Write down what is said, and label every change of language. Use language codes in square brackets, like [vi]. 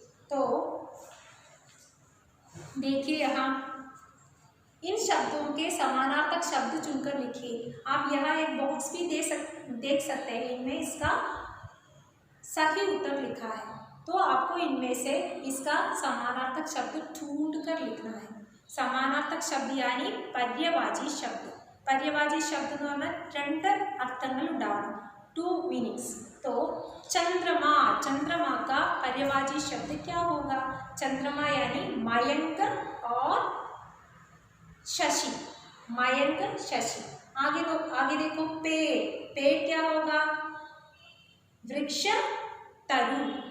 [hi] तो देखिए यहाँ इन शब्दों के समानार्थक शब्द चुनकर लिखिए। आप यहाँ एक बॉक्स भी देख सकते हैं, इनमें इसका सही उत्तर लिखा है। तो आपको इनमें से इसका समानार्थक शब्द ढूंढ कर लिखना है। [ml] സമാനാർത്ഥക ശബ്ദ यानी പര്യവാചി ശബ്ദം। പര്യവാചി ശബ്ദം എന്ന് പറഞ്ഞാൽ രണ്ട് അർത്ഥങ്ങൾ ഉണ്ടാവണം, [en] 2 meanings. [hi] तो चंद्रमा, चंद्रमा का पर्यायवाची शब्द क्या होगा? चंद्रमा यानी मयंक और शशि, मयंक शशि। आगे देखो पेड़, पेड़ क्या होगा? वृक्ष तरु।